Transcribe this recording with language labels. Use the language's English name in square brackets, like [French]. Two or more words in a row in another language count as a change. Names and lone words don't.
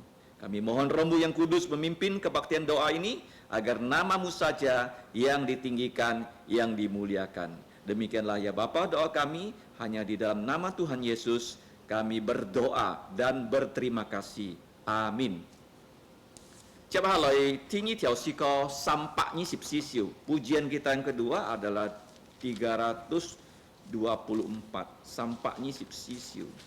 [Indonesian] Kami mohon Roh-Mu yang kudus memimpin kebaktian doa ini, agar nama-Mu saja yang ditinggikan, yang dimuliakan. Demikianlah ya Bapa doa kami, hanya di dalam nama Tuhan Yesus kami berdoa dan berterima kasih. Amin. [Cantonese] 接下來聽呢條詩歌324首, [Indonesian] pujian kita yang kedua adalah 324, 324首.